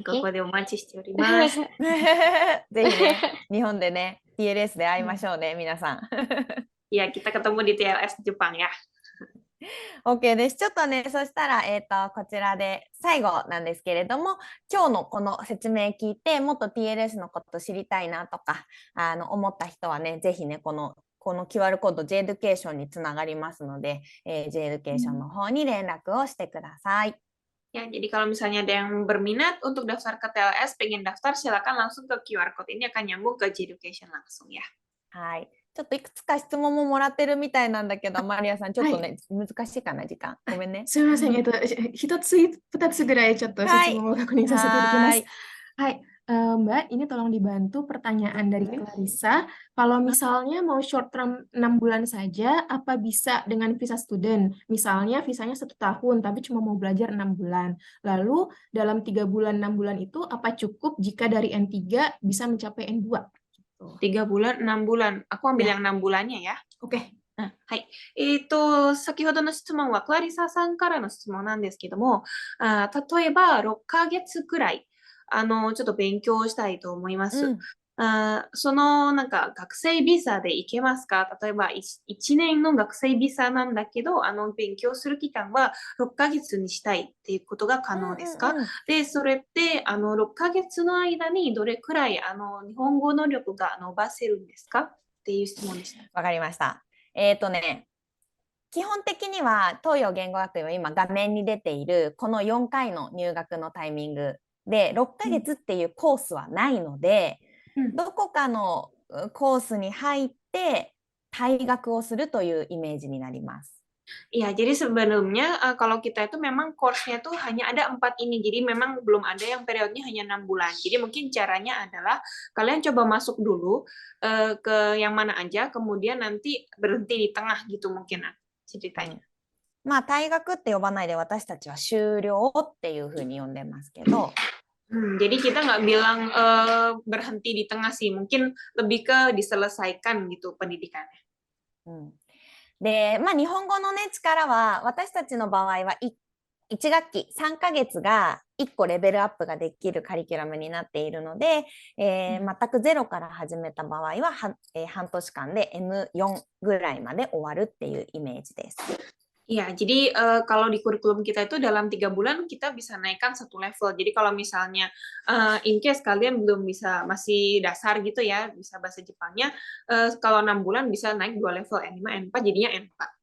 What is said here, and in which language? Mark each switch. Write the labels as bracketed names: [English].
[Japanese] ここでお待ちしております。ぜひね、日本でね、TLS で会いましょうね、皆さん。 [Indonesian] Ya, kita ketemu di TLS Jepang ya. [Japanese] OK です。ちょっとね、そしたら、こちらで最後なんですけれども、今日のこの説明聞いて、もっと TLS のこと知りたいなとか、思った人はね、ぜひね、このQR コード J Education につながりますので、J Education の方に連絡をしてください。 [Indonesian] Ya, jadi kalau misalnya ada yang berminat untuk daftar ke TLS, pengen daftar, silakan langsung ke QR Code ini akan nyambung ke J Education langsung ya. [Japanese] はい。ちょっといくつか質問ももらってるみたいなんだけど、マリアさん、ちょっとね、難しいかな、時間。ごめんね。すみません。一つ、二つぐらいちょっと質問を確認させていただきます。はい。 [Indonesian] Mbak, ini tolong dibantu pertanyaan dari Clarissa. Kalau misalnya mau short term 6 bulan saja, apa bisa dengan visa student? Misalnya visanya 1 tahun, tapi cuma mau belajar 6 bulan. Lalu dalam 3 bulan, 6 bulan itu apa cukup jika dari N3 bisa mencapai N2? 3 bulan, 6 bulan. Aku ambil yang 6 bulannya ya. Oke. [Japanese] はい。先ほどの質問はクラリサさんからの質問なんですけども、例えば6ヶ月くらい、ちょっと勉強したいと思います。そのなんか学生ビザで行けますか？例えば1年の学生ビザなんだけど、勉強する期間は6ヶ月にしたいっていうことが可能ですか？で、それって6ヶ月の間にどれくらい日本語能力が伸ばせるんですか？っていう質問でした。わかりました。基本的には東洋言語学院は今画面に出ているこの4回の入学のタイミングで6ヶ月っていうコースはないので、どこかのコースに入って退学をするというイメージになります。 [Indonesian] Iya, jadi sebelumnya kalau kita itu memang course-nya tuh hanya ada 4 ini, jadi memang belum ada yang periodenya hanya 6 bulan. Jadi mungkin caranya adalah kalian coba masuk dulu ke yang mana aja, kemudian nanti berhenti di tengah gitu mungkin ceritanya. [Japanese] まあ退学って呼ばないで私たちは修了っていうふうに呼んでますけど、 [Indonesian] jadi kita nggak bilang berhenti di tengah sih, mungkin lebih ke diselesaikan gitu pendidikannya. [Japanese] で、まあ日本語のね力は私たちの場合は1学期3ヶ月が1個レベルアップができるカリキュラムになっているので、全くゼロから始めた場合は半年間で M4 ぐらいまで終わるっていうイメージです。 [Indonesian] Iya, jadi kalau di kurikulum kita itu dalam 3 bulan kita bisa naikkan 1 level. Jadi kalau misalnya in case kalian belum bisa, masih dasar gitu ya, bisa bahasa Jepangnya, kalau 6 bulan bisa naik 2 level, N5, N4 jadinya N4.